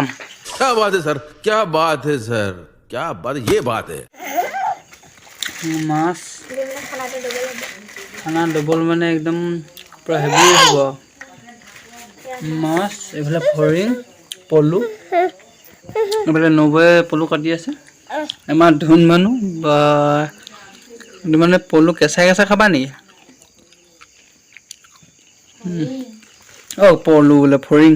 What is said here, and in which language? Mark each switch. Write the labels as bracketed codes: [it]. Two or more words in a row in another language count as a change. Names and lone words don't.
[hi] क्या बात है सर क्या बात है सर क्या बात ये बात है [as] মাছ খানা ডবল মানে একদম পুৰা হেভি হ'ব মাছ এইফালে ফৰিং পলু এইফালে নবৌয়ে পলু কাটি আছে আমাৰ ধুন মানুহ বা মানে পলু কেঁচাই কেঁচাই খাবা নেকি পলু বোলে ফৰিং